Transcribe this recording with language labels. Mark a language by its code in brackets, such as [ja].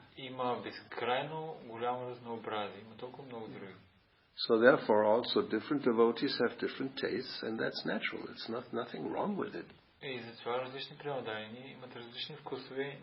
[bg] Има безкрайно голямо разнообразие. Има толкова много други. [en] So therefore also different devotees have different tastes, and that's natural. It's nothing wrong with it. [bg] И затова различни преодайни имат различни вкусове.